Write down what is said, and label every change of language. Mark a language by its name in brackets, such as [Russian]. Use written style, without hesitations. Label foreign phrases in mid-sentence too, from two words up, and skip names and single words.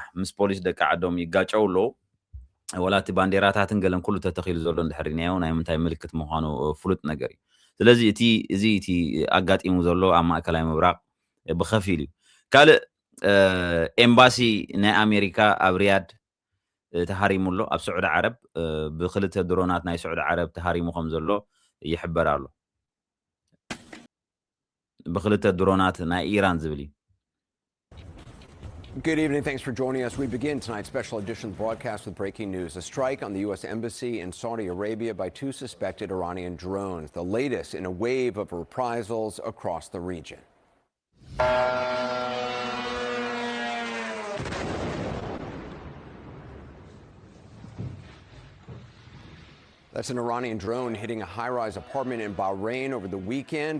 [Tigrinya] ምስ ፖሊስ ደቂ ዓዶም ይጋጨው ኣለዉ ወላ እቲ ባንዴራታትን ገለን ኩሉ ተተኺሉ ዘሎ እንድሕሪናዮ ናይ ምንታይ ምልክት ምዃኑ ፍሉጥ ነገር እዩ ስለዚ እዚ እቲ ኣጋጢሙ ዘሎ ኣብ ማእከላይ ምብራቕ ብኸፊል እዩ ካልእ ኤምባሲ ናይ ኣሜሪካ ኣብ ሪያድ ተሃሪሙ ኣሎ ኣብ ስዑድ ዓረብ ብክልተ ድሮናት ናይ ስዑድ ዓረብ ተሃሪሙ ከም ዘሎ ይሕበር ኣሎ ብኽልተ ድሮናት ናይ ኢራን ዝበሃሉ. [English] Good evening. Thanks for joining us. We begin tonight's special edition broadcast with breaking news. A strike on the U.S. Embassy in Saudi Arabia by 2 suspected Iranian drones, the latest in a wave of reprisals across the region. That's an Iranian drone hitting a high-rise apartment in Bahrain over the weekend.